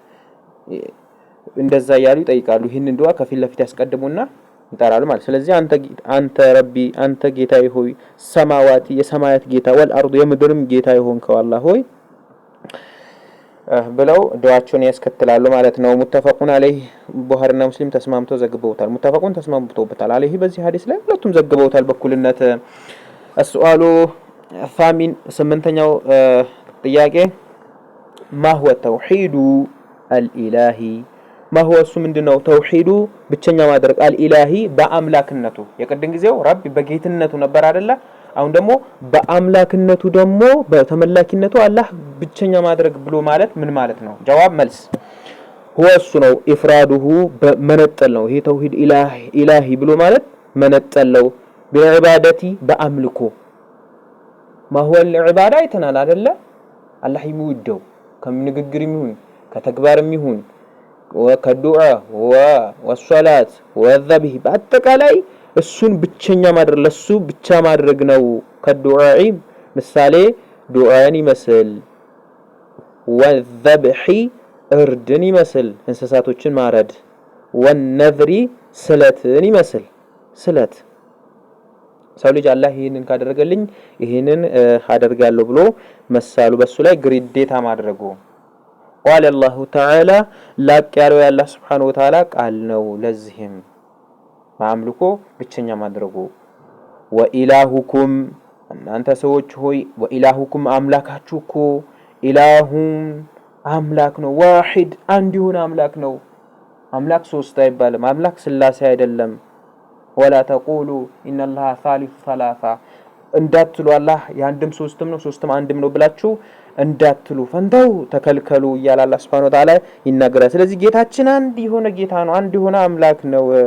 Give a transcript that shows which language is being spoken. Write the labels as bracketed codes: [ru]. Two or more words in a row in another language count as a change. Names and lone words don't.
[am] እንደዛ ያሉ ይጠይቃሉ። ይሄንን ዱዓ ከፊት ለፊት ያስቀድሙና ይጠራሉ ማለት። ስለዚህ አንተ ረቢ አንተ ጌታዬ ሆይ ሰማዋቲ የሰማያት ጌታ ወልአርዲ የምድርም ጌታ የሆንከው አላህ ሆይ ብለው ዱዓቸውን ያስከትላሉ ማለት ነው። [ar] متفق عليه [am] ቡኻሪና ሙስሊም ተስማምተው ዘግበውታል። ሙተፈቁን ተስማምተውበታል አለይህ በዚህ ሐዲስ ላይ ሁለቱም ዘግበውታል በኩልነት። [ar] السؤال الثامن [am] ስምንተኛው ጥያቄ [ar] ما هو توحيد الإله ما هو [am] እሱ ምንድነው ተውሂዱ ብቸኛ ማድረግ አልኢላሂ በአምላክነቱ የቀደም ጊዜው ረብ በጌትነቱ ነበር አይደለ? አሁን ደግሞ በአምላክነቱ ደግሞ በተመላኪነቱ አላህ ብቸኛ ማድረግ ብሎ ማለት ምን ማለት ነው? ጀዋብ መልስ هو እሱ ነው ኢፍራዱሁ መነጠል ነው። ይሄ ተውሂድ ኢላሂ ብሎ ማለት መነጠል ነው። በዒባደቲ በአምልኮ [ar] ما هو العباده [am] አይተናል አይደለ? አላህ የሚወደው ከንግግርም ይሁን ከተግባርም ይሁን [ar] وكالدعاء والصلاة والذبح [am] በአጠቃላይ እሱን ብቸኛ ማድረግ ለሱ ብቻ ማድረግ ነው። ከዱዓኢ ምሳሌ ዱዓን ይመስል ወዘብህ እርድን ይመስል እንስሳቶችን ማረድ ወነዝሪ ስለትን ይመስል ስለት ሰው ልጅ አላህ ይሄንን ካደረገልኝ ይሄንን አደርጋለሁ ብሎ መሳሉ በሱ ላይ ግዴታ ማድረጉ [ar] قال الله تعالى [am] ላቅ ያለው ያላህ [ar] سبحانه وتعالى [am] ቃል ነው። ለዚህም ማምልኮ ብቸኛ ማድረጉ ወኢላሁኩም እናንተ ሰዎች ሆይ ወኢላሁኩም አምላካችሁ እኮ ኢላሁን አምላክ ነው። ዋሂድ አንድ ይሁን አምላክ ነው። አምላክ ሶስት አይባልም። አምላክ ስላሴ አይደለም። [ar] ولا تقولوا إن الله ثالث ثلاثة [am] እንዳትሉ አላህ ያንድም ሶስትም ነው ሶስትም አንድም ነው ብላችሁ እንዳትሉ ፈንተው ተከልከሉ እያለ አላህ [ar] سبحانه وتعالى [am] ይናገራል። ስለዚህ ጌታችን አንድ የሆነ ጌታ ነው። አንድ የሆነ አምላክ ነው።